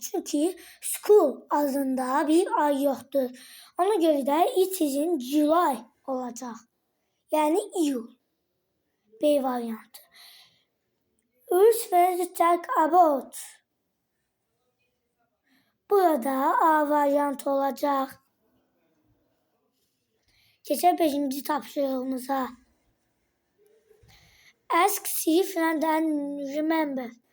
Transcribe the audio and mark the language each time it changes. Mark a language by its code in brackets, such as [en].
[az] Çünki [en] school [az] adında bir ay yoxdur. Ona görə də [en] it is in July [az] olacaq. Yəni iyul. B variantı. [en] Which way to talk about? [az] Burada A variantı olacaq. Keçək 5-ci tapşırığımıza. [en] Ask, see, friend and remember.